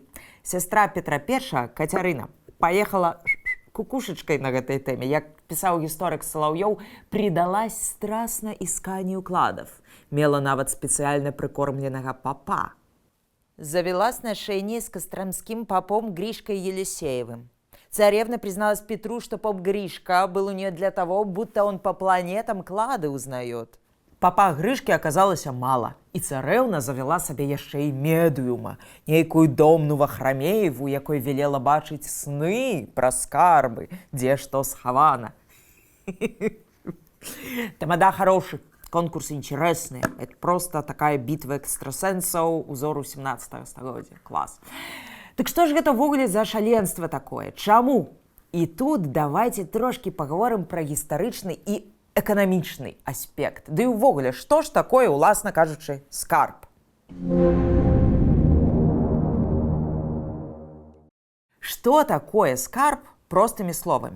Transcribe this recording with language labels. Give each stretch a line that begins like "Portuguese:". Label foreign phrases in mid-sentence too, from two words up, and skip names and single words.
Belarusian: Сястра Петра I, Кацярына, паехала кукушачкай на гэтай тэме. Як пісаў гісторык Салаўёў,
Russian: придалась страстно исканию кладов.
Belarusian: Мела нават спецыяльна прыкормленага папа.
Russian: Завелась на шейне с костромским попом Гришкой Елисеевым. Царевна призналась Петру, что поп Гришка был у нее для того, будто он по планетам клады узнает.
Belarusian: Папа Грышкі аказалася мала, і царэўна завяла сабе яшчэ і медыума, нейкую домну вахрамееву, якой велела бачыць сны пра скарбы, дзе што схавана.
Russian: Тамада хороший, конкурс интересный. Это просто такая битва экстрасенсаў
Belarusian: узору 17 стагоддзя.
Russian: Клас.
Belarusian: Так што ж гэта ўвогуле за шаленства такое? Чаму? І тут
Russian: давайте трошки паговорым
Belarusian: пра гістарычны і эканамічны аспект. Ды і ўвогуле, што ж такое, уласна кажучы, скарб? Што такое скарб простымі словамі?